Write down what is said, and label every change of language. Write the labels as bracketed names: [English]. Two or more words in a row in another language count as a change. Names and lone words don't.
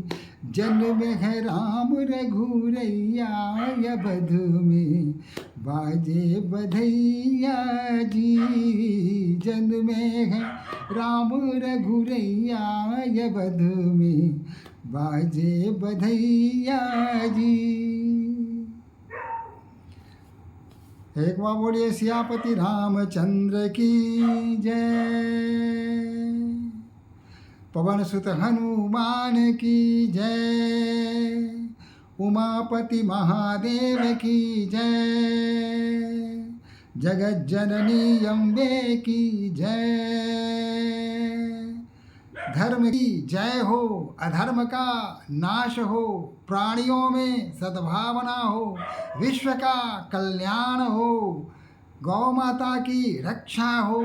[Hindi] जन्म है राम रघुरैया अवध में बाजे बधैया जी। जन्म है राम रघुरैया अवध में बाजे बधैया जी। एक बार बोलिए सियापति रामचंद्र की जय। पवन सुत हनुमान की जय। उमापति महादेव की जय। जगत जननी अम्बे की जय। धर्म की जय हो, अधर्म का नाश हो, प्राणियों में सद्भावना हो, विश्व का कल्याण हो, गौ माता की रक्षा हो।